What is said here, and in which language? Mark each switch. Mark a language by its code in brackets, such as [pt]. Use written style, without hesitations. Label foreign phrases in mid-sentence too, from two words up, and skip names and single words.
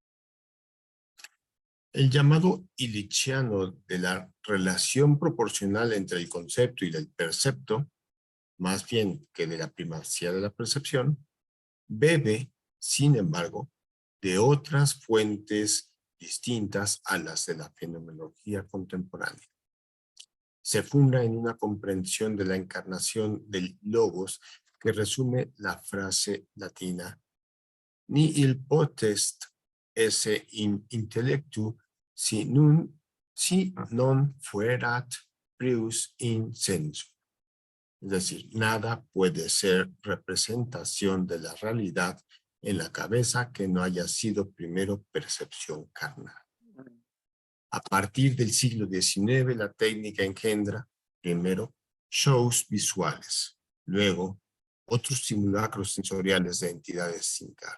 [es] El llamado illichiano de la relación proporcional entre el concepto y el percepto, más bien que de la primacía de la percepción, bebe, sin embargo, de otras fuentes distintas a las de la fenomenología contemporánea. Se funda en una comprensión de la encarnación del logos que resume la frase latina [la] nihil potest esse in intellectu si non fuerat prius in sensu. [es] Es decir, nada puede ser representación de la realidad en la cabeza que no haya sido primero percepción carnal. A partir del siglo XIX, la técnica engendra, primero, shows visuales, luego, otros simulacros sensoriales de entidades sin carne.